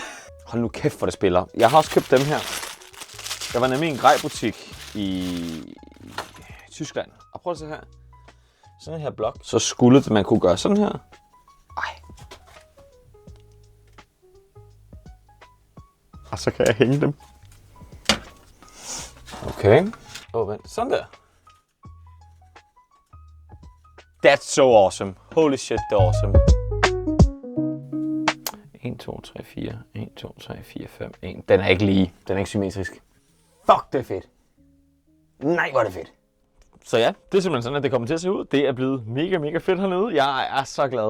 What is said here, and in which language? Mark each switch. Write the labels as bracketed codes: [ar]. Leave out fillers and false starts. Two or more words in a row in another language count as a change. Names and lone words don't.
[da] Hold nu kæft, hvor det spiller. Jeg har også købt dem her. Der var nemlig en grejbutik i Tyskland. Og prøv at se her. Sådan en her blok. Så skulle man kunne gøre sådan her. Ej. Og så kan jeg hænge dem. Okay. Vent. Sådan der. [en] That's so awesome. Holy shit, [da] det er awesome. 1, 2, 3, 4. 1, 2, 3, 4, 5, 1. Den er ikke lige. Den er ikke symmetrisk. Fuck, det er fedt. Nej, hvor er det fedt. Så ja, det er simpelthen sådan, at det kommer til at se ud. Det er blevet mega, mega fedt hernede. Jeg er så glad.